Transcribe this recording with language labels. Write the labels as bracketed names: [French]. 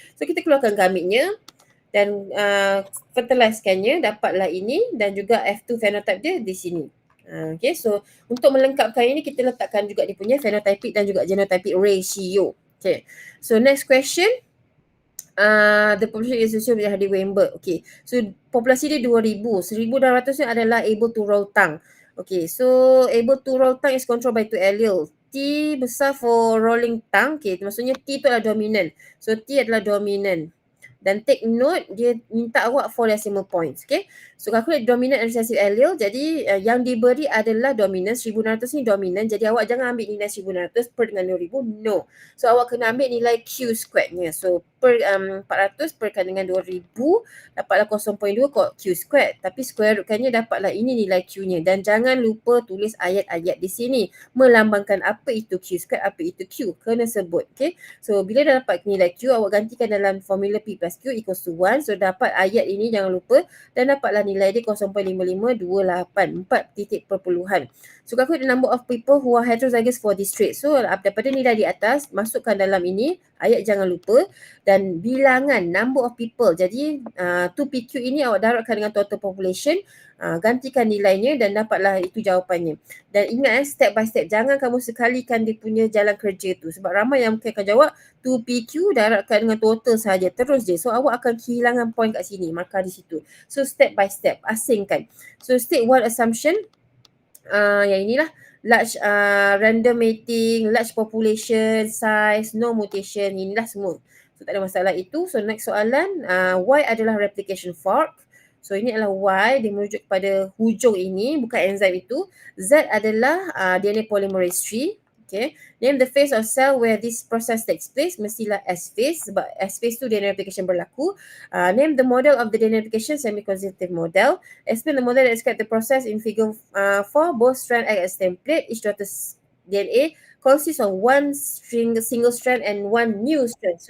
[Malay] So kita keluarkan gametnya. Dan fertilizekannya dapatlah ini. Dan juga F2 phenotype dia di sini. Okay, so untuk melengkapkan ini kita letakkan juga dia punya phenotypic dan juga genotypic ratio. [English] Okay, so next question. The population is associated with Hardy Weinberg. [Malay] Okay, so populasi dia 2,000. [English] 1,200 [Malay] ni adalah [English] able to roll tongue. Okay, so able to roll tongue is controlled by 2 allele. [Malay] T besar [English] for rolling tongue. [Malay] Okay, maksudnya T tu adalah dominant. So T adalah dominant. Dan [English] take note, [Malay] dia minta awak [English] 4 decimal points. [Malay] Okay. [English] So calculate dominant and recessive allele. [Malay] Jadi yang diberi adalah dominant. 1600 ni dominant. Jadi awak jangan ambil nilai 1600 per dengan 2000. [English] No. [Malay] So awak kena ambil nilai Q squared-nya. So per 400 perkan dengan 2000 dapatlah 0.2 Q squared. Tapi square rootkannya dapatlah ini nilai Q-nya. Dan jangan lupa tulis ayat-ayat di sini. Melambangkan apa itu Q squared, apa itu Q. Kena sebut. Okay. So bila dah dapat nilai Q, awak gantikan dalam formula P plus Q equals to 1. So dapat ayat ini jangan lupa dan dapatlah nilai dia 0.5528, 4 titik perpuluhan. [English] So calculate the number of people who are heterozygous for this trait. [Malay] So daripada nilai di atas, masukkan dalam ini, ayat jangan lupa dan bilangan [English] number of people. [Malay] Jadi 2PQ ini awak darabkan dengan total population, gantikan nilainya dan dapatlah itu jawapannya. Dan ingat [English] step by step, [Malay] jangan kamu sekalikan dia punya jalan kerja tu. Sebab ramai yang mungkin akan jawab 2PQ darabkan dengan total saja, terus je. So awak akan kehilangan point kat sini, markah di situ. So [English] step by step, [Malay] asingkan. So state one assumption, yang inilah [English] large random mating, large population size, no mutation, [Malay] inilah semua. So tak ada masalah itu. So next soalan, Y adalah replication fork. So ini adalah Y, dia merujuk kepada hujung ini, bukan enzim itu. Z adalah DNA polymerase tree. Okay. [English] Name the phase of cell where this process takes place. [Malay] Mestilah S phase, sebab S phase tu DNA replication berlaku. [English] Name the model of the DNA replication semi-conjunctive model. Explain the model that describe the process in figure 4. Both strand act as template. Each daughter DNA consists of one single strand and one new strand.